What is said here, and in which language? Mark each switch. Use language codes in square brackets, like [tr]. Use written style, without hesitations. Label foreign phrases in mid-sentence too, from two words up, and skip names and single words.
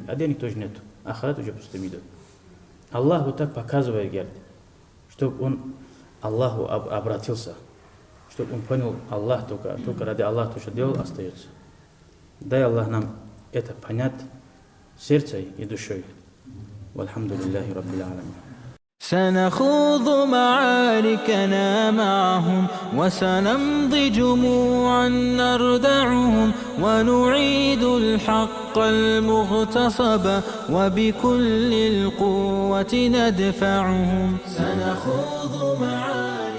[ru] А денег тоже нет. Ахират уже пустым идет. Аллах вот так показывает, говорит, чтобы он Аллаху обратился. Чтобы он понял, Аллах только ради Аллаха то, что делал, остается. Дай Аллах нам это понять сердцем и душой. [ar] والحمد لله رب العالمين. سنخوض معاركنا معهم وسنمضي جموعا نردعهم ونعيد الحق المغتصب وبكل القوة ندفعهم سنخوض معاركنا